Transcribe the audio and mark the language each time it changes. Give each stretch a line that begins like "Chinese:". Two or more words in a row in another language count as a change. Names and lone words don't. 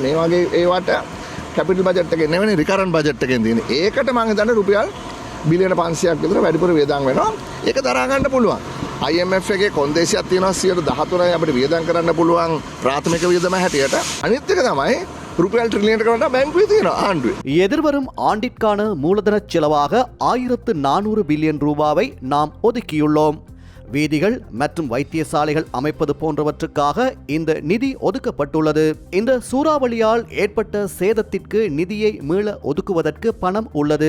Sinhala: මේ වගේ ඒවට
English: capital budget
Sinhala: එකේ නෙවෙයි
English: recurrent budget
Sinhala: එකෙන් තියෙන්නේ. ඒකට මම හිතන්නේ රුපියල් බිලියන 500ක් විතර වැඩිපුර වියදම් වෙනවා. ඒක දරා ගන්න පුළුවන්. IMF එකේ කොන්දේසියක් තියෙනවා 13% අපිට වියදම් කරන්න පුළුවන් ප්‍රාථමික වියදම හැටියට. අනිත් එක තමයි රුපියල් ට්‍රිලියන් එකකට වඩා බැංකුවේ තියෙනවා ආණ්ඩුවේ.
Tamil: எதிர்வரும் ஆண்டிற்கான மூலதன செலவாக 1400 பில்லியன் ரூபாவை நாம் ஒதுக்கியுள்ளோம். வீதிகள் மற்றும் வைத்தியசாலைகள் அமைப்பது போன்றவற்றுக்காக இந்த நிதி ஒதுக்கப்பட்டுள்ளது. இந்த சூறாவளியால் ஏற்பட்ட சேதத்திற்கு நிதியை மீள ஒதுக்குவதற்கு பணம் உள்ளது.